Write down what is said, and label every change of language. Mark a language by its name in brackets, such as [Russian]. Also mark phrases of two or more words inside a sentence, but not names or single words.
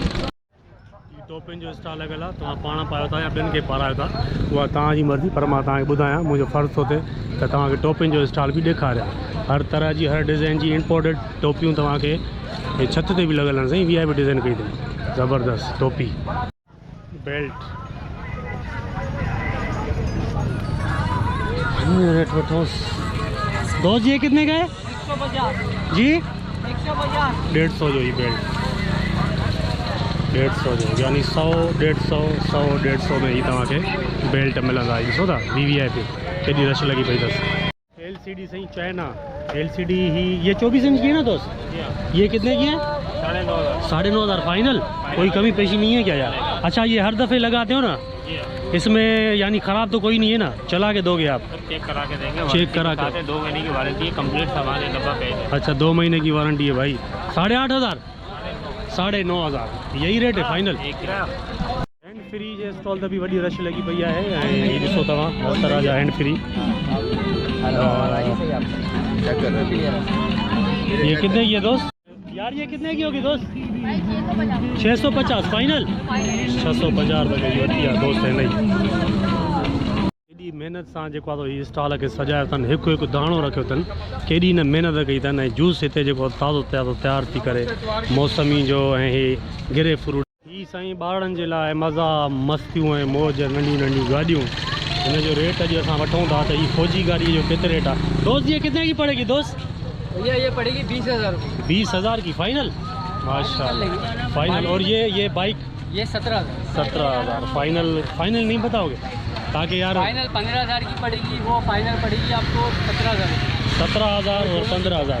[Sindhi] टोपियुनि जो स्टॉल लॻियल आहे, तव्हां पाण पायो था या ॿियनि खे पारायो था उहा तव्हांजी मर्ज़ी, पर मां तव्हांखे ॿुधायां मुंहिंजो फ़र्ज़ु थो थिए त तव्हांखे टोपियुनि जो स्टॉल बि ॾेखारियां। हर तरह जी हर डिज़ाइन जी इम्पोर्टेड टोपियूं तव्हांखे छत ते बि लॻियल आहिनि साईं। [English] VIP design [Sindhi] कई अथई ज़बरदस्त टोपी। [English] belt rate [Sindhi] वठोसि। [Urdu] دوست یہ کتنے کا ہے 150 جی? 150 [Sindhi] 150 जो ही बेल्ट 150 जो यानी 100 150 में ही तव्हांखे बेल्ट मिलंदा। ॾिसो था VIP केॾी रश लॻी पई अथसि। LCD सही चाइना LCD ही [Urdu] یہ 24 انچ کی ہے نا دوست؟ یہ کتنے کی ہے? 9,500 فائنل? کوئی کمی پیشی نہیں ہے کیا یار؟ اچھا یہ ہر دفعہ لگاتے ہو نا? اس میں یعنی خراب تو کوئی نہیں ہے نا? چلا کے دو گے آپ? چیک کرا کے دیں گے. چیک کرا کے 2 مہینے کی وارنٹی ہے، کمپلیٹ سامان ہے، ڈبہ پہ. اچھا 2 مہینے کی وارنٹی ہے بھائی. 8,500 9,500 یہی ریٹ ہے فائنل? [English] hand free [Sindhi] जे स्टॉल ते बि वॾी रश लॻी पई आहे ऐं हीअ ॾिसो तव्हां हर तरह जा [English] hand free. [Urdu] یہ کتنے کی ہے دوست? یار یہ کتنے کی ہوگی دوست? 650 فائنل؟ 650 روپے کی [Sindhi] वठी आहे [Urdu] دوست ہے نہیں. [Sindhi] केॾी महिनत सां जेको आहे हीअ स्टॉल खे सजायो अथनि, हिकु हिकु दाणो रखियो अथनि, केॾी न महिनत कई अथनि। ऐं जूस हिते जेको ताज़ो तयारु थी करे मौसमी जो ऐं हे [English] grape fruit. [Sindhi] हीअ साईं ॿारनि जे लाइ मज़ा मस्तियूं ऐं मौज नंढियूं नंढियूं गाॾियूं। हिन जो रेट अॼु असां वठूं था त हीअ फौजी गाड़ी जो केतिरे रेट आहे दोस्त? [Urdu] یہ کتنے کی پڑے گی دوست? بھیا یہ پڑے گی 20,000 روپے. 20,000 کی فائنل؟ ماشاءاللہ فائنل۔ اور یہ بائیک? یہ 17,000. 17,000 فائنل نہیں بتاؤ گے تاکہ یار? فائنل 15,000 کی پڑے گی، وہ فائنل پڑے گی آپ کو 17,000. 17,000 اور 15,000.